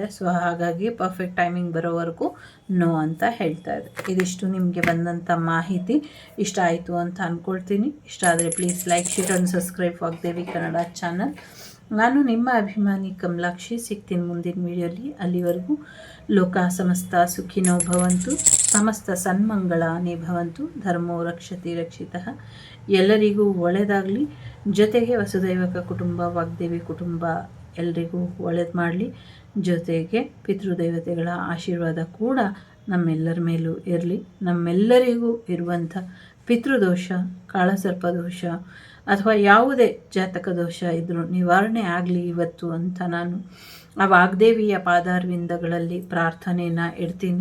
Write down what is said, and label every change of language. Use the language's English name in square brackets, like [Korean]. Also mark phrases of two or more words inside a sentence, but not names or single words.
[Kannada] ಸೊ ಹಾಗಾಗಿ [English] perfect timing [Kannada] ಬರೋವರೆಗೂ ನೋ ಅಂತ ಹೇಳ್ತಾ ಇದೆ. ಇದಿಷ್ಟು ನಿಮಗೆ ಬಂದಂಥ ಮಾಹಿತಿ ಇಷ್ಟ ಆಯಿತು ಅಂತ ಅಂದ್ಕೊಳ್ತೀನಿ. ಇಷ್ಟ ಆದರೆ [English] please like, share and subscribe [Kannada] ವಾಗ್ದೇವಿ ಕನ್ನಡ ಚಾನಲ್. ನಾನು ನಿಮ್ಮ ಅಭಿಮಾನಿ ಕಮಲಾಕ್ಷಿ. ಸಿಗ್ತೀನಿ ಮುಂದಿನ ವಿಡಿಯೋಲಿ. [Sanskrit] ಅಲ್ಲಿವರೆಗೂ ಲೋಕ ಸಮಸ್ತ ಸುಖಿನೋ ಭವಂತು, ಸಮಸ್ತ ಸನ್ಮಂಗಳಾನಿ ಭವಂತು, ಧರ್ಮೋ ರಕ್ಷತಿ ರಕ್ಷಿತಃ. [Kannada] ಎಲ್ಲರಿಗೂ ಒಳ್ಳೆಯದಾಗಲಿ. ಜೊತೆಗೆ ವಸುದೈವಕ ಕುಟುಂಬ, ವಾಗ್ದೇವಿ ಕುಟುಂಬ ಎಲ್ಲರಿಗೂ ಒಳ್ಳೇದು ಮಾಡಲಿ. ಜೊತೆಗೆ ಪಿತೃದೇವತೆಗಳ ಆಶೀರ್ವಾದ ಕೂಡ ನಮ್ಮೆಲ್ಲರ ಮೇಲೂ ಇರಲಿ. ನಮ್ಮೆಲ್ಲರಿಗೂ ಇರುವಂಥ ಪಿತೃದೋಷ, ಕಾಳಸರ್ಪದೋಷ ಅಥವಾ ಯಾವುದೇ ಜಾತಕ ದೋಷ ಇದ್ದರೂ ನಿವಾರಣೆ ಆಗಲಿ ಇವತ್ತು ಅಂತ ನಾನು ಆ ವಾಗ್ದೇವಿಯ ಪಾದಾರವಿಂದಗಳಲ್ಲಿ ಪ್ರಾರ್ಥನೆಯನ್ನು ಇಡ್ತೀನಿ.